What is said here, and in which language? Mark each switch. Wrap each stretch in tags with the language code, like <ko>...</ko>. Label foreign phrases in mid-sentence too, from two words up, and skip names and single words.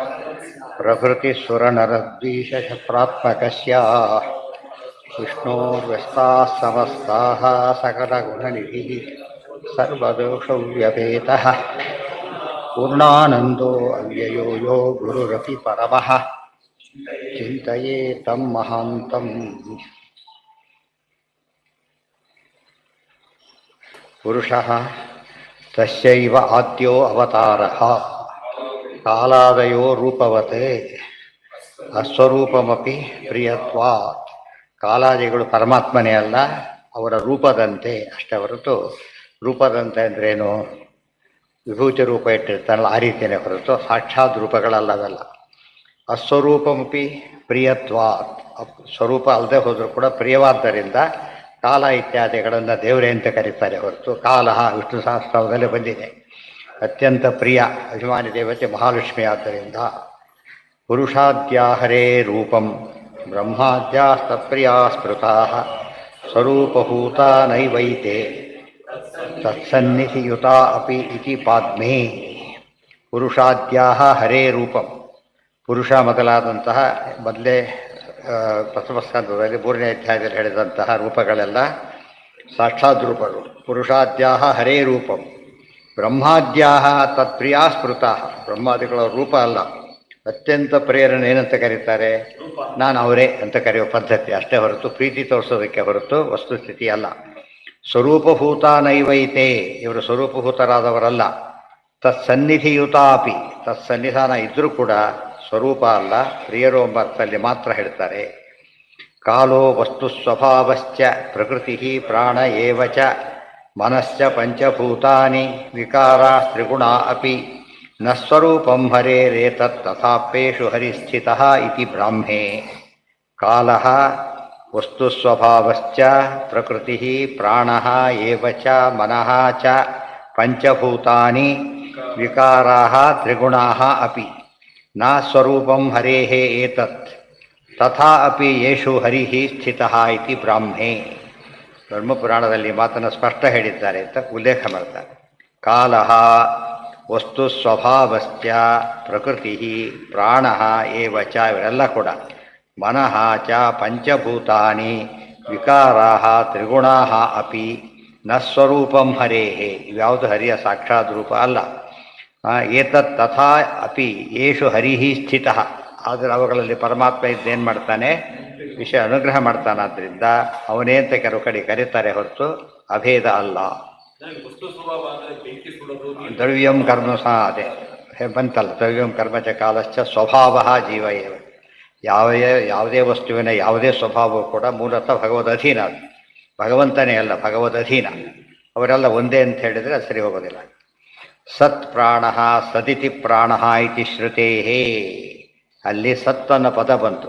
<sa>प्रभृतिसुरनरद्वीषशत्रात्मकस्य विष्णोर्व्यस्ताः समस्ताः सकलगुणनिधिः सर्वदोषव्यपेतः पूर्णानन्दो अव्ययो यो गुरुरपि परमः चिन्तयेतं महान्तम् पुरुषः तस्यैव आद्यो अवतारः कालादयो रूपवते ಅಸ್ವರೂಪಮಪಿ ಪ್ರಿಯತ್ವಾತ್.</sa> <kn>ಕಾಲಾದಿಗಳು ಪರಮಾತ್ಮನೇ ಅಲ್ಲ, ಅವರ ರೂಪದಂತೆ ಅಷ್ಟೇ ಹೊರತು, ರೂಪದಂತೆ ಅಂದ್ರೇನು, ವಿಭೂತಿ ರೂಪ ಇಟ್ಟಿರ್ತಾನಲ್ಲ ಆ ರೀತಿಯೇ ಹೊರತು ಸಾಕ್ಷಾತ್ ರೂಪಗಳಲ್ಲವಲ್ಲ.</kn> <sa>ಅಸ್ವರೂಪಮಪಿ ಪ್ರಿಯತ್ವಾತ್,</sa> <kn>ಸ್ವರೂಪ ಅಲ್ಲದೆ ಹೋದರೂ ಕೂಡ ಪ್ರಿಯವಾದ್ದರಿಂದ ಕಾಲ ಇತ್ಯಾದಿಗಳನ್ನು ದೇವರೇ ಅಂತ ಕರೀತಾರೆ ಹೊರತು ಕಾಲ ವಿಷ್ಣು ಸಹಸ್ರನಾಮದಲ್ಲಿ ಬಂದಿದೆ. ಅತ್ಯಂತ ಪ್ರಿಯ ಅಭಿಮಾನಿ ದೇವತೆ ಮಹಾಲಕ್ಷ್ಮಿ ಆದ್ದರಿಂದ.</kn> <sa>ಪುರುಷಾದ್ಯಾಹರೇ ರೂಪಂ ಬ್ರಹ್ಮಾದ್ಯಾಸ್ತತ್ಪ್ರಿಯಾ ಸ್ಮೃತಾಃ ಸ್ವರೂಪಭೂತಾ ನೈವೈತೆ ತತ್ಸನ್ನಿಧಿಯುತಾ ಅಪಿ ಇತಿ ಪಾದ್ಮೇ. ಪುರುಷಾದ್ಯಾಹ ಹರೇ ರೂಪಂ,</sa> <kn>ಪುರುಷ ಮೊದಲಾದಂತಹ ಮೊದಲೇ ಪ್ರಥಮಸ್ಕಂದದಲ್ಲಿ 3ನೇ ಅಧ್ಯಾಯದಲ್ಲಿ ಹೇಳಿದಂತಹ ರೂಪಗಳೆಲ್ಲ ಸಾಕ್ಷಾತ್ ರೂಪಗಳು.</kn> <sa>ಪುರುಷಾದ್ಯಾಹ ಹರೇ ರೂಪಂ ಬ್ರಹ್ಮಾದ್ಯಾಹ ತತ್ಪ್ರಿಯಾ ಸ್ಮೃತಾಃ,</sa> <kn>ಬ್ರಹ್ಮಾದಿಗಳ ರೂಪ ಅಲ್ಲ, ಅತ್ಯಂತ ಪ್ರೇರಣೆ ಏನಂತ ಕರೀತಾರೆ, ನಾನು ಅವರೇ ಅಂತ ಕರೆಯುವ ಪದ್ಧತಿ ಅಷ್ಟೇ ಹೊರತು ಪ್ರೀತಿ ತೋರಿಸೋದಕ್ಕೆ ಹೊರತು ವಸ್ತುಸ್ಥಿತಿ ಅಲ್ಲ.</kn> <sa>ಸ್ವರೂಪಭೂತ ನೈವೈತೆ,</sa> <kn>ಇವರು ಸ್ವರೂಪಭೂತರಾದವರಲ್ಲ. ತತ್ಸನ್ನಿಧಿಯುತಾಪಿ, ತತ್ಸನ್ನಿಧಾನ ಇದ್ದರೂ ಕೂಡ ಸ್ವರೂಪ ಅಲ್ಲ, ಪ್ರಿಯರು ಎಂಬ ಅರ್ಥದಲ್ಲಿ ಮಾತ್ರ ಹೇಳ್ತಾರೆ.</kn> <sa>ಕಾಲೋ ವಸ್ತು ಸ್ವಭಾವಶ್ಚ ಪ್ರಕೃತಿ ಪ್ರಾಣ ಏವ ಚ ಮನಶ್ಚ ಪಂಚಭೂತಾನಿ ವಿಕಾರಾಸ್ತ್ರಿಗುಣ ಅಪಿ ನ ಸ್ವರೂಪಂ ಹರೇರೇತತ್ ತಥಾಪ್ಯೇಷು ಹರಿಸ್ಥಿತಃ ಇತಿ ಬ್ರಾಹ್ಮೇ. ಕಾಲಃ ವಸ್ತುಸ್ವಭಾವಶ್ಚ ಪ್ರಕೃತಿಃ ಪ್ರಾಣಃ ಏವ ಚ ಮನಃ ಚ ಪಂಚಭೂತಾನಿ ವಿಕಾರಾಃ ತ್ರಿಗುಣಾಃ ಅಪಿ ನ ಸ್ವರೂಪಂ ಹರೇಃ ಏತತ್ ತಥಾ ಅಪಿ ಯೇಷು ಹರಿಃ ಸ್ಥಿತಃ ಇತಿ ಬ್ರಾಹ್ಮೇ.</sa> <kn>ಬ್ರಹ್ಮಪುರಾಣದಲ್ಲಿ ಮಾತನ್ನು ಸ್ಪಷ್ಟ ಹೇಳಿದ್ದಾರೆ ಅಂತ ಉಲ್ಲೇಖ ಮಾಡ್ತಾರೆ.</kn> <sa>ಕಾಲಃ ವಸ್ತು ಸ್ವಭಾವಶ್ಚ ಪ್ರಕೃತಿ ಪ್ರಾಣ ಏವ ಚ,</sa> <kn>ಇವರೆಲ್ಲ ಕೂಡ</kn> <sa>ಮನಃ ಚ ಪಂಚಭೂತಾನಿ ವಿಕಾರಾಃ ತ್ರಿಗುಣಾಃ ಅಪಿ ನ ಸ್ವರೂಪಂ ಹರೇಃ,</sa> <kn>ಇವ್ಯಾವುದು ಹರಿಯ ಸಾಕ್ಷಾತ್ ರೂಪ ಅಲ್ಲ.</kn> <sa>ಏತತ್ ತಥಾ ಅಪಿ ಯೇಷು ಹರಿಃ ಸ್ಥಿತಃ,</sa> <kn>ಆದರೆ ಅವುಗಳಲ್ಲಿ ಪರಮಾತ್ಮ ಇದ್ದೇನು ಮಾಡ್ತಾನೆ, ವಿಷಯ ಅನುಗ್ರಹ ಮಾಡ್ತಾನಾದ್ರಿಂದ ಅವನೇ ಅಂತ ಕೆಲವು ಕಡೆ ಕರೀತಾರೆ ಹೊರತು ಅಭೇದ ಅಲ್ಲ.</kn> <sa>ದ್ರವ್ಯಂ ಕರ್ಮ</sa> <kn>ಸಹ ಅದೇ ಬಂತಲ್ಲ,</kn> <sa>ದ್ರವ್ಯಂ ಕರ್ಮ ಚ ಕಾಲಶ್ಚ ಸ್ವಭಾವ ಜೀವ ಏವ.</sa> <kn>ಯಾವುದೇ ವಸ್ತುವಿನ ಯಾವುದೇ ಸ್ವಭಾವವು ಕೂಡ ಮೂಲತಃ ಭಗವದಧೀನ, ಅದು ಭಗವಂತನೇ ಅಲ್ಲ, ಭಗವದಧೀನ. ಅವರೆಲ್ಲ ಒಂದೇ ಅಂತ ಹೇಳಿದರೆ ಅದು ಸರಿ ಹೋಗೋದಿಲ್ಲ.</kn> <sa>ಸತ್ ಪ್ರಾಣ ಸದಿತಿ ಪ್ರಾಣ ಇತಿ ಶ್ರುತೇ,</sa> <kn>ಅಲ್ಲಿ ಸತ್ ಅನ್ನೋ ಪದ ಬಂತು.</kn>